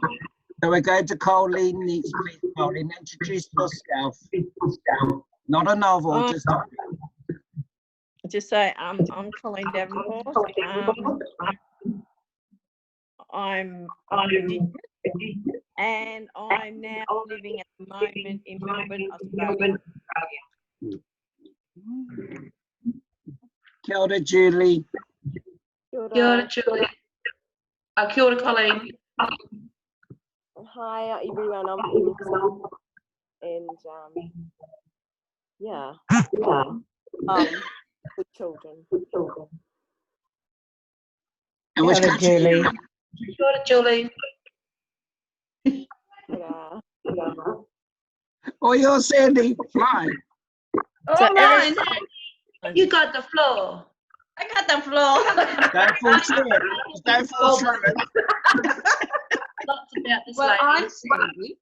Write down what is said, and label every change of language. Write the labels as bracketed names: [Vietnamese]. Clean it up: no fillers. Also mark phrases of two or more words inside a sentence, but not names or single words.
[English] So we're going to Colleen next, please. Colleen, introduce yourself. Not a novel, Just say I'm Colleen Davenport. I'm Indigenous, and I'm now living at the moment in Melbourne, Australia. [Māori] Kia ora, Julie. Kia ora, Julie. Kia ora, Colleen. [English] Hi everyone, I'm Phoenix, and yeah, with children. And which [Māori] Kia ora, [English] country? Julie. [Māori] Kia ora, Julie. [English] Oh, you're Sandy. Fly. Oh, So mine. You got the floor. I got the floor. Don't fall through it. Don't fall through it. Lots about this lady. I'm Sandy.